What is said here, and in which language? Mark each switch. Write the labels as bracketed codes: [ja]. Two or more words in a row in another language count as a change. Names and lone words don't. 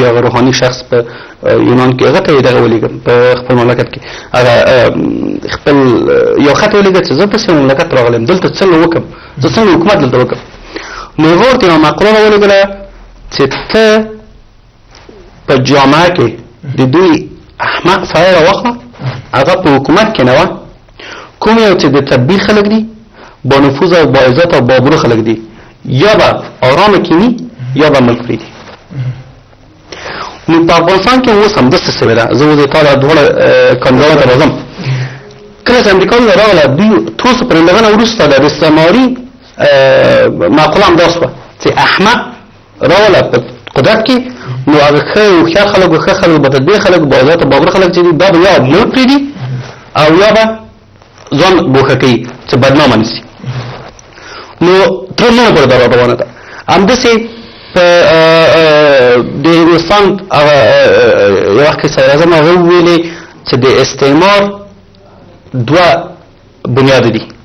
[ps] هغه روحاني شخص په یونان کې هغه ته یې دغه ولیږم په خپل مملکت کې هغه خپل یو خط ولیږه چې زه داسې مملکت راغلم دلته څنګه وکړم زه څنګه حکومت دلته وکړم نو هغه ورته یوه مقوله راولېږله چې ته په جامعه کې د دوی احمق سړی راواخله هغه په حکومت کې نه وه کوم یو چې د تدبیر خلک دي با نفوذ او با عزت او با آبرو خلک دي یا به آرامه کینی یا به ملک پرېږدي نو په افغانستان کې اوس همداسې سوې ده زه اوس د تا دواړه کاندیدانو ته راځم کله چې امریکایانو راغله دوی توسو پر لغنه وروسته د استعماري معقوله همدا شوه چې احمق راغله په قدرت کې نو هغه ښه هوښیار خلک او ښه خلک با تدبیر خلک با عزت او با آبرو خلک چې دي دا به یا ملک پرېږدي او یا به ځان ګوښه کوي چې بدنامه نشي نو تر نن پورې دا روانه ده همداسې په د هندوستان یو وخت کې صدراعظم هغه وویلې چې د استعمار دوه بنیاد دي